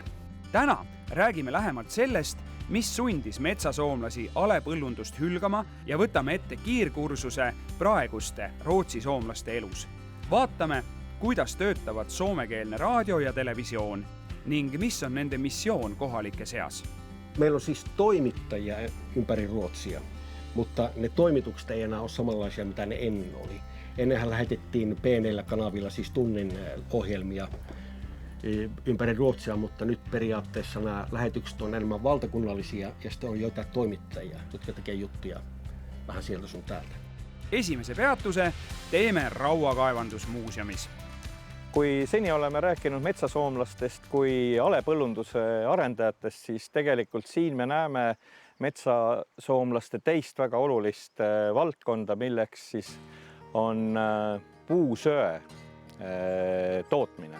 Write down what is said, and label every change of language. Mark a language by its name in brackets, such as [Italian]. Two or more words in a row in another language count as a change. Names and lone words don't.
[Estonian] Täna räägime lähemalt sellest, mis sundis metsasoomlasi alepõllundust hülgama ja võtame ette kiirkursuse praeguste Rootsi soomlaste elus. Vaatame, kuidas töötavad soomekeelne raadio ja televisioon ning mis on nende missioon kohalike seas. [Finnish] Meillä on siis toimittajia ympäri Ruotsia, mutta ne toimitukset ei enää ole samanlaisia, mitä ne ennen oli. Ennenhän lähetettiin P4-kanavilla siis tunnin ohjelmia ympäri Ruotsia, mutta nyt periaatteessa nämä lähetykset on enemmän valtakunnallisia ja sitten on joitain toimittajia, jotka tekee juttuja vähän sieltä sun täältä. [Estonian] Esimese peatuse teeme Rauakaevandusmuuseumis. Kui seni oleme rääkinud metsasoomlastest kui alepõllunduse arendajatest, siis tegelikult siin me näeme metsasoomlaste teist väga olulist valdkonda, milleks siis on puusöe tootmine.